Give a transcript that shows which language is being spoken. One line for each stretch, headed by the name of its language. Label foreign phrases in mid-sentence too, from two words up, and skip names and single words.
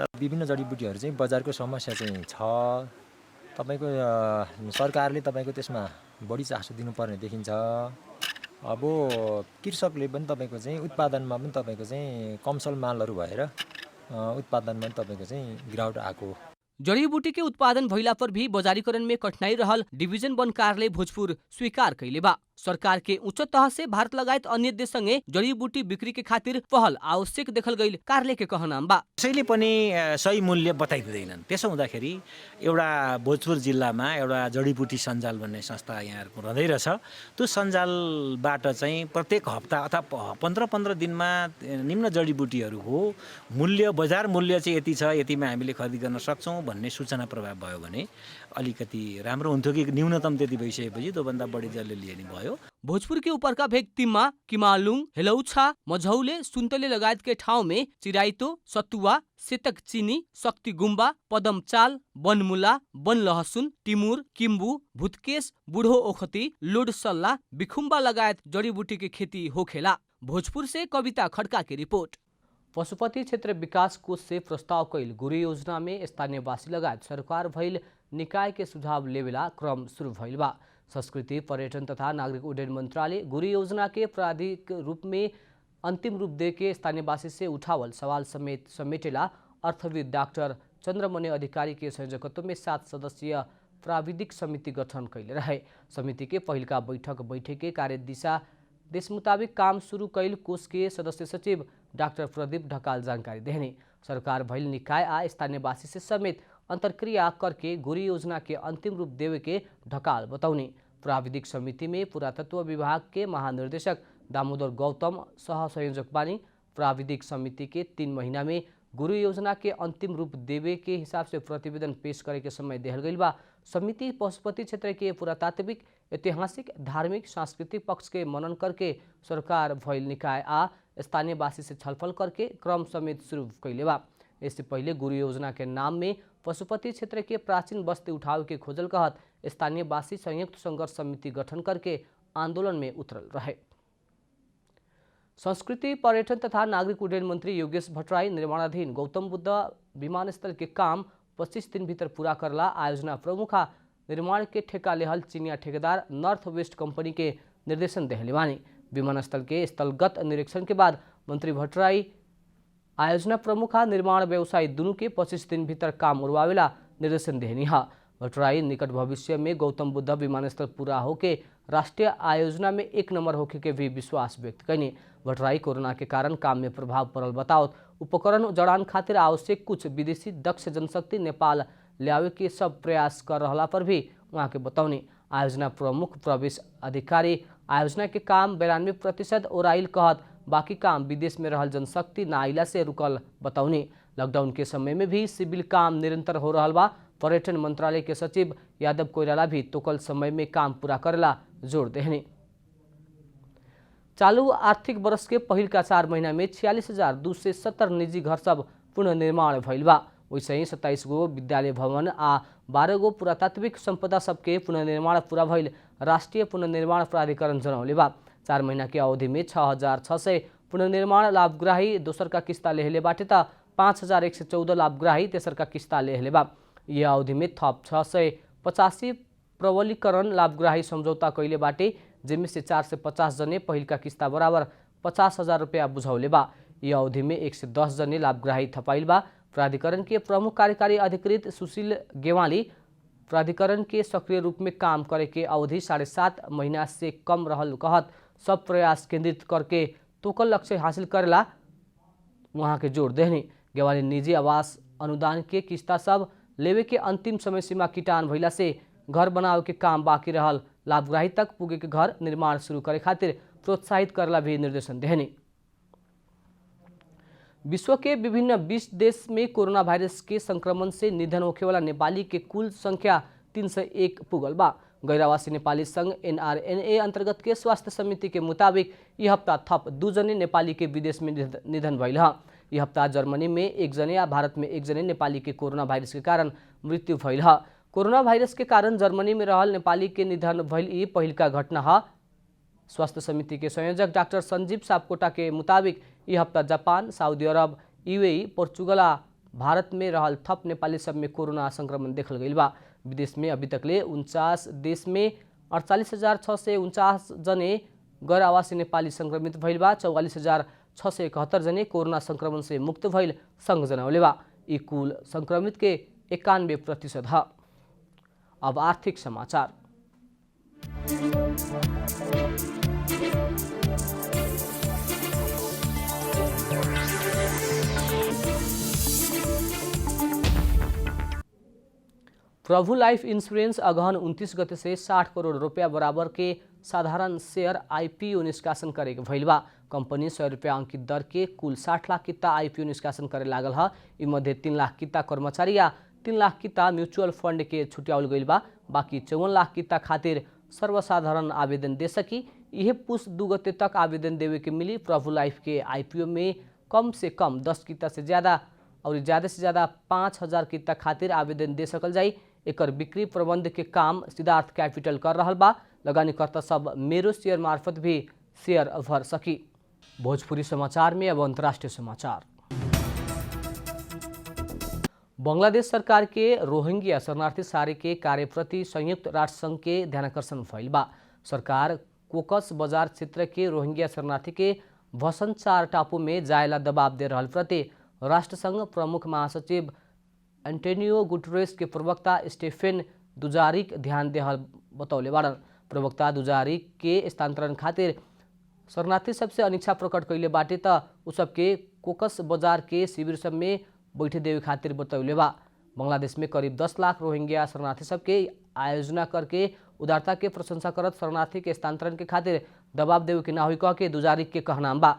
Nepali: विभिन्न जडीबुटीहरू चाहिँ बजारको समस्या चाहिँ छ। तपाईको सरकारले तपाईको त्यसमा बढी चासो दिनुपर्ने देखिन्छ। अब कृषकले पनि तपाईको चाहिँ उत्पादनमा पनि तपाईको चाहिँ कमसल मालहरू भएर उत्पादनमा पनि तपाईको चाहिँ गिरावट आएको।
Bhojpuri: जड़ी बूटी के उत्पादन भइला पर भी बजारीकरण में कठिनाई रहल डिवीजन वन कार्यालय भोजपुर स्वीकार कैले बा। सरकार के उच्च तह से भारत लगायत अन्य देश संगे जड़ी बूटी बिक्री के खातिर पहल आवश्यक देखल गईल कार्यालय के कहनाम बा।
Nepali: त्यसैले पनि सही मूल्य बताइदिँदैनन्। त्यसो हुँदाखेरि एउटा भोजपुर जिल्लामा एउटा जडीबुटी सञ्जाल भन्ने संस्था यहाँहरुको रहँदै रहेछ। त्यो सञ्जालबाट चाहिँ प्रत्येक हप्ता अथवा 15-15 दिनमा निम्न जडीबुटीहरूको मूल्य बजार मूल्य चाहिँ यति छ, यतिमा हामीले खरिद गर्न सक्छौं भन्ने सूचना प्रभाव भयो भने अलिकति राम्रो हुन्थ्यो कि न्यूनतम त्यति भइसकेपछि त्योभन्दा बढी जसले लिए नि भयो।
Bhojpuri: भोजपुर के ऊपर का भेग तिम्मा, किमालुङ, हेलौछा, मझौले, सुन्तले लगायत के ठाउँ में चिराइतो, सतुआ, सेतक चीनी, शक्ति गुम्बा, पदमचाल, बनमुला, बन लहसुन, टिमुर, किम्बु, भुतकेश, बुढो ओखती, लोडसल्ला, बिखुम्बा लगायत जड़ीबूटी के खेती होखेला। भोजपुर से कविता खड़का की रिपोर्ट। पशुपति क्षेत्र विकास कोष से प्रस्ताव कैल गुरी योजना में स्थानीयवासी लगायत सरकार भइल निकाय के सुझाव लेवेला क्रम शुरू भइल बा। संस्कृति, पर्यटन तथा नागरिक उड्डयन मंत्रालय गुरी योजना के प्राधिक रूप में अंतिम रूप दे के स्थानीयवासी से उठावल सवाल समेत समेटेला अर्थविद डाक्टर चंद्रमणि अधिकारी के संयोजकत्व में 7 सदस्यीय प्राविधिक समिति गठन कैले रहे। समिति के पहिलका बैठक बैठे के कार्य दिशा देश मुताबिक काम शुरू कैल कोष के सदस्य सचिव डॉक्टर प्रदीप ढकाल जानकारी देने। सरकार भइल निकाय आ स्थानीयवासी से समेत अंतरक्रिया करके गुरी योजना के अंतिम रूप देवे के ढकाल बताउने। प्राविधिक समिति में पुरातत्व विभाग के महानिर्देशक दामोदर गौतम सह संयोजक बानी। प्राविधिक समिति के 3 महीना में गुरु योजना के अंतिम रूप देवे के हिसाब से प्रतिवेदन पेश करे के समय देहल गईल बा। समिति पशुपति क्षेत्र के पुरातात्विक, ऐतिहासिक, धार्मिक, सांस्कृतिक पक्ष के मनन करके सरकार भइल निकाय आ स्थानीयवासी से छलफल करके क्रम समेत शुरू कैले बा। इससे पहले गुरु योजना के नाम में पशुपति क्षेत्र के प्राचीन बस्ती उठाव के खोजल कहत स्थानीयवासी संयुक्त संघर्ष समिति गठन करके आंदोलन में उतरल रहे। संस्कृति, पर्यटन तथा नागरिक उड्डयन मंत्री योगेश भट्टराई निर्माणाधीन गौतम बुद्ध विमानस्थल के काम 25 दिन भीतर पूरा करला आयोजना प्रमुख निर्माण के ठेका लेहल चीनिया ठेकेदार नॉर्थ वेस्ट कंपनी के निर्देशन देहले बानी। विमानस्थल के स्थलगत निरीक्षण के बाद मंत्री भट्टराई आयोजना प्रमुख निर्माण व्यवसायी दोनों के 25 दिन भीतर काम उड़वावेला निर्देशन देहनी है। भट्टराई निकट भविष्य में गौतम बुद्ध विमानस्थल पूरा होके राष्ट्रीय आयोजना में 1 नंबर होके के भी विश्वास व्यक्त कैनी। भट्टराई कोरोना के कारण काम में प्रभाव पड़ल बताओ उपकरण जड़ान खातिर आवश्यक कुछ विदेशी दक्ष जनशक्ति नेपाल ल्यावे के सब प्रयास कर रहला पर भी वहाँ के बतौनी। आयोजना प्रमुख प्रवेश अधिकारी आयोजना के काम 92% ओराइल कहत बाकी काम विदेश में रहल जनशक्ति ना आइला से रुकल बतौनी। लॉकडाउन के समय में भी सिविल काम निरंतर हो रहा बा। पर्यटन मंत्रालय के सचिव यादव कोइराला भी तोकल समय में काम पूरा करेला जोर देहनी। चालू आर्थिक वर्ष के पहिलका 4 महीना में 46,270 निजी घर सब पुनर्निर्माण भइल बा। वैसे ही 27 गो विद्यालय भवन आ 12 गो पुरातात्विक संपदा सबके पुनर्निर्माण पूरा भइल राष्ट्रिय पुनर्निर्माण प्राधिकरण जनौले बा। 4 महीना के अवधि में 6,600 पुनर्निर्माण लाभग्राही दोसर का किस्ता लेहले बाटे त 5,114 लाभग्राही तेसर का किस्ता लेहले बा। यह अवधि में थप 685 प्रबलीकरण लाभग्राही समझौता कैले बाटे, जिनमें से 450 जने पहिलका किस्ता बराबर 50,000 रुपया बुझौले बा। यह अवधि में 110 जने लाभग्राही थपाइल बा। प्राधिकरण के प्रमुख कार्यकारी अधिकृत सुशील गेवाली प्राधिकरण के सक्रिय रूप में काम करे के अवधि 7.5 महीना से कम रहल कहत सब प्रयास केंद्रित करके तोकल लक्ष्य हासिल करेला वहाँ के जोड़ देहनी। गेवाली निजी आवास अनुदान के किस्ता सब लेवे के अंतिम समय सीमा किटान भइला से घर बनावे के काम बाकी रहल लाभग्राही तक पुगे के घर निर्माण शुरू करे खातिर प्रोत्साहित करला भी निर्देशन देहनी। विश्व के विभिन्न 20 देश में कोरोना वायरस के संक्रमण से निधन होखे वाला नेपाली के कुल संख्या 301 पुगल बा। गैरावासी नेपाली संघ NRNA अंतर्गत के स्वास्थ्य समिति के मुताबिक यह हफ्ता थप 2 जने नेपाली के विदेश में निधन भइल ह। यह हफ्ता जर्मनी में 1 जने या भारत में 1 जने नेपाली के कोरोना वायरस के कारण मृत्यु भइल ह। कोरोना वायरस के कारण जर्मनी में रहल नेपाली के निधन भइल ई पहिलका घटना ह। स्वास्थ्य समिति के संयोजक डाक्टर संजीव सापकोटा के मुताबिक यह हफ्ता जापान, सऊदी अरब, UAE, पोर्चुगल आ भारत में रहल थप नेपाली सब में कोरोना संक्रमण देखल गइल बा। विदेश में अभी तकले 49 देश में 48,649 जने गैर आवासी नेपाली संक्रमित भइल बा। 44,671 जने कोरोना संक्रमण से मुक्त भइल संघ जनौले बा। यी कुल संक्रमित के 91% ह। अब आर्थिक समाचार। प्रभु लाइफ इंश्योरेंस अगहन 29 गते से 60 करोड़ रुपया बराबर के साधारण शेयर IPO निष्कासन करे के भइल बा। कंपनी 100 रुपया अंकित दर के कुल 60 लाख किता IPO निष्कासन करे लागल ह। इ मध्ये 3 लाख किता कर्मचारी या 3 लाख किता म्यूचुअल फंड के छुट्याउल गइल बा। बाकी 54 लाख किता खातिर सर्वसाधारण आवेदन दे सकी। यह पुष 2 गते तक आवेदन देवे के मिली। प्रभु लाइफ के IPO में कम से कम 10 किता से ज्यादा और ज्यादा से ज्यादा 5,000 किता खातिर आवेदन दे सकल जाई। एकर बिक्री प्रबंध के काम सिद्धार्थ कैपिटल कर रहल बा। लगानीकर्ता सब मेरो शेयर मार्फत भी शेयर भर सकी। भोजपुरी समाचार में अब अंतर्राष्ट्रीय समाचार। बांग्लादेश सरकार के रोहिंग्या शरणार्थी सारे के कार्य प्रति संयुक्त राष्ट्र संघ के ध्यानाकर्षण भइल बा। सरकार कोकस बजार क्षेत्र के रोहिंग्या शरणार्थी के भसन 4 टापू में जायला दबाव दे रहल प्रति राष्ट्र संघ प्रमुख महासचिव एंटोनियो गुटरेस के प्रवक्ता स्टेफेन दुजारिक ध्यान देहल बतौले बाड़न। प्रवक्ता दुजारिक के स्थानांतरण खातिर शरणार्थी सबसे अनिच्छा प्रकट कैले बाटे त उ सबके कोकस बजार के शिविर सब में बैठे देवे खातिर बतौले बा। बांग्लादेश में करीब 10 लाख रोहिंग्या शरणार्थी सबके आयोजना करके उदारता के प्रशंसा करत शरणार्थी के स्थानांतरण के खातिर दबाव देवे के ना हुई कह के दुजारिक के कहनाम बा।